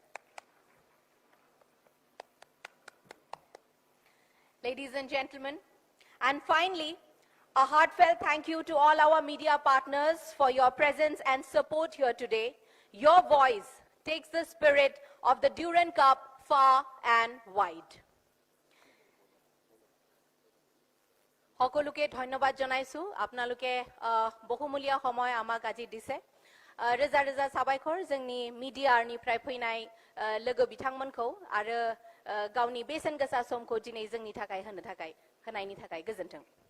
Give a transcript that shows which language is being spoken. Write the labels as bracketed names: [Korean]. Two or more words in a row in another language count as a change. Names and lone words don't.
[English] Ladies and gentlemen, and finally, a heartfelt thank you to all our media partners for your presence and support here today. Your voice takes the spirit of the Durand Cup far and wide. [Assamese] সকলোকে ধন্যবাদ জনাইছো আপোনালোকে বহুমূলীয়া সময় আমাক আজি দিছে [Bodo] रोजा रोजा साबायखर जोंनि मिडियानिफ्राय फैनाय लोगो बिथांमोनखौ आरो गावनि बेसेन गोसा समखौ दिनै जोंनि थाखाय होनायनि थाखाय गोजोन्थों.